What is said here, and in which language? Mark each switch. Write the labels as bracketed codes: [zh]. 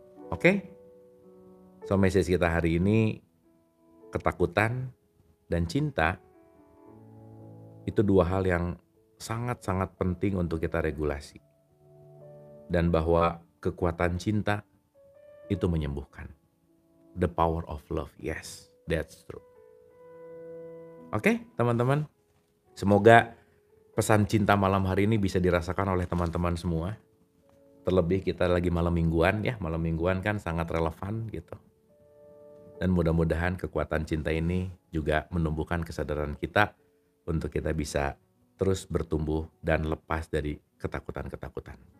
[id] Oke? So message kita hari ini, ketakutan dan cinta itu dua hal yang sangat-sangat penting untuk kita regulasi. Dan bahwa kekuatan cinta itu menyembuhkan. [en] The power of love, yes, that's true. [id] Oke, teman-teman. Semoga pesan cinta malam hari ini bisa dirasakan oleh teman-teman semua. Terlebih kita lagi malam mingguan ya, malam mingguan kan sangat relevan gitu. Dan mudah-mudahan kekuatan cinta ini juga menumbuhkan kesadaran kita untuk kita bisa terus bertumbuh dan lepas dari ketakutan-ketakutan.